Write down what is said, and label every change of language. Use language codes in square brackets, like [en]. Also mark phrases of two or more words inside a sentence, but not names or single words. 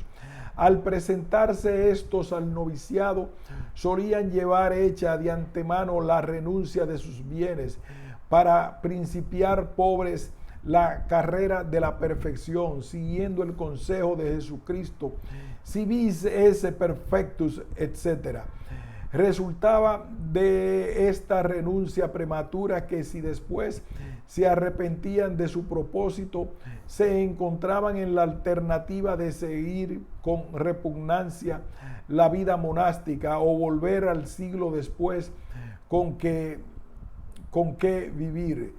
[es] Al presentarse estos al noviciado, solían llevar hecha de antemano la renuncia de sus bienes para principiar pobres la carrera de la perfección, siguiendo el consejo de Jesucristo, [la] si vis esse perfectus, [es] etc. Resultaba de esta renuncia prematura que si después se arrepentían de su propósito, se encontraban en la alternativa de seguir con repugnancia la vida monástica o volver al siglo después con qué vivir.